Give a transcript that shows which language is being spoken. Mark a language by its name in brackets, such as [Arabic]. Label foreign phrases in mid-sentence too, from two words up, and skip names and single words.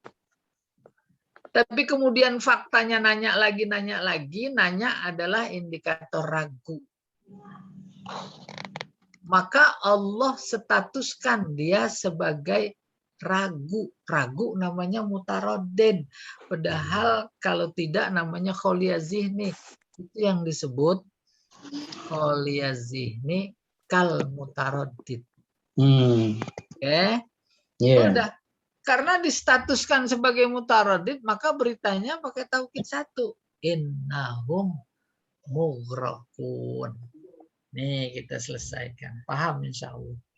[Indonesian] Tapi kemudian faktanya nanya lagi, nanya adalah indikator ragu. Maka Allah statuskan dia sebagai ragu. Ragu namanya mutaroddin. Padahal kalau tidak namanya [Arabic] خالي الذهن. [Indonesian] Itu yang disebut [Arabic] خالي الذهن كالمتردد. [Indonesian] Oke. Udah. Karena distatuskan sebagai mutaroddin, maka beritanya pakai taukid 1. [Arabic] إنهم مغرقون. [Indonesian] Nih kita selesaikan. Paham [Arabic] إن شاء الله.